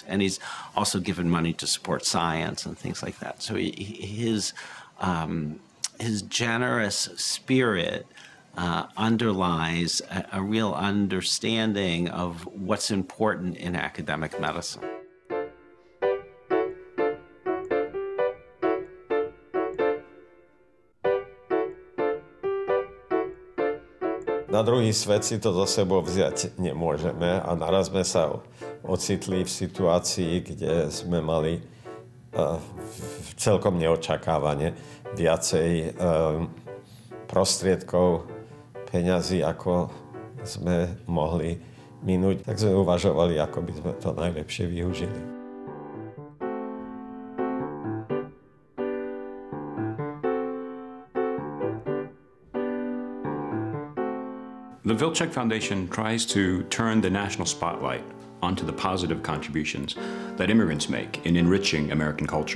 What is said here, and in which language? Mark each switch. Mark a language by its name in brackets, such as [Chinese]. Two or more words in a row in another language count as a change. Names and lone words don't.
[English] And he's also given money to support science and things like that. So his generous spirit underlies a real understanding of what's important in academic medicine. [Slovak] Na druhý svet si to zo sebou vziať nemôžeme a naraz sme sa ocitli v situácii, kde sme mali celkom neočakávane viacej prostriedkov, peňazí, ako sme mohli minúť. Tak sme uvažovali, ako by sme to najlepšie využili. [English] The Wilczek Foundation tries to turn the national spotlight onto the positive contributions that immigrants make in enriching American culture.